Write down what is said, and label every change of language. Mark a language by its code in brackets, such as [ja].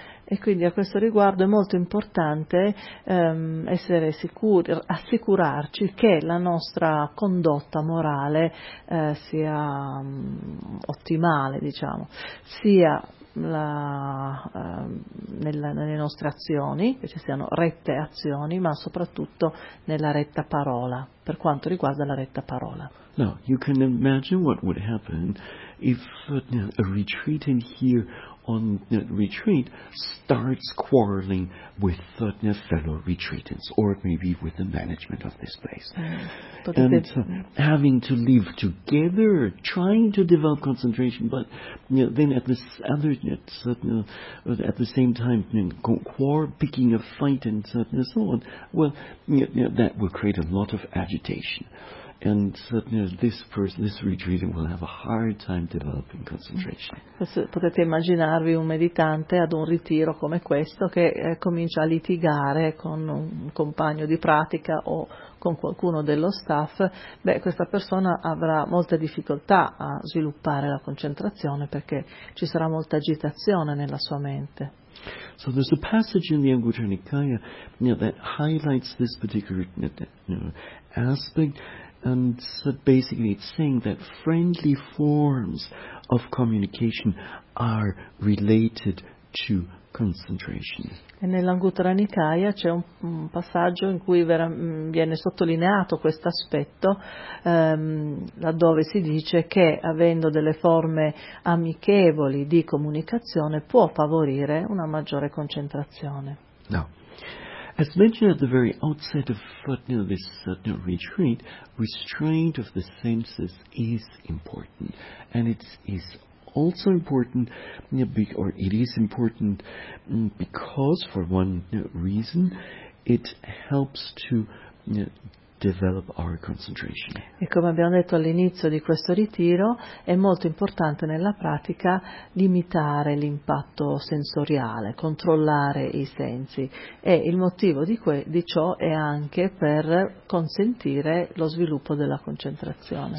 [it] E quindi a questo riguardo è molto importante essere sicuri, assicurarci che la nostra condotta morale sia ottimale, diciamo, sia nelle nostre azioni, che ci siano rette azioni, ma soprattutto nella retta parola, per quanto riguarda la retta parola. [en] Now, you can imagine what would happen if a retreatant here on retreat starts quarreling with fellow retreatants, or maybe with the management of this place. And having to live together, trying to develop concentration, but then at the same time picking a fight and so on, well, that will create a lot of agitation. And certainly this retreatant will have a hard time developing concentration. [it] Potete immaginarvi un meditante ad un ritiro come questo che comincia a litigare con un compagno di pratica o con qualcuno dello staff. Beh, questa persona avrà molte difficoltà a sviluppare la concentrazione perché ci sarà molta agitazione nella sua mente. [en] So there's a passage in the Anguttara Nikaya that highlights this particular aspect. And so basically it's saying that friendly forms of communication are related to concentration. [it] E nell'Anguttara Nikaya c'è un passaggio in cui viene sottolineato questo aspetto, laddove si dice che avendo delle forme amichevoli di comunicazione può favorire una maggiore concentrazione. No. [en] As mentioned at the very outset of this retreat, restraint of the senses is important, and it is important because, for one reason, it helps to develop our concentration. [it] E come abbiamo detto all'inizio di questo ritiro, è molto importante nella pratica limitare l'impatto sensoriale, controllare i sensi, e il motivo di ciò è anche per consentire lo sviluppo della concentrazione.